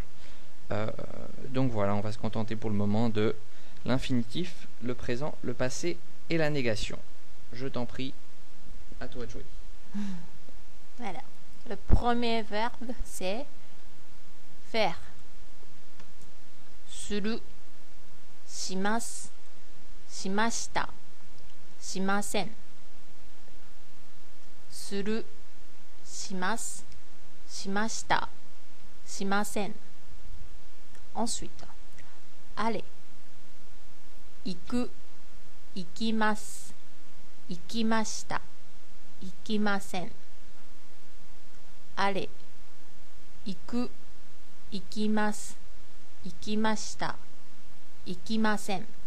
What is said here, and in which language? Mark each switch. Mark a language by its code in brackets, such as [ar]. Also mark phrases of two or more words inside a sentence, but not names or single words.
[fr] Donc voilà, on va se contenter pour le moment de l'infinitif, le présent, le passé et la négation. Je t'en prie, à toi de jouer. Voilà. Le premier verbe, c'est faire. [ja] する、します、しました、しません. する、します、しました、しません. [fr] Ensuite, aller. [ja] 行く、行きます、行きました、行きません. [fr] Aller. [ja] 行く、行きます、行きました、行きません.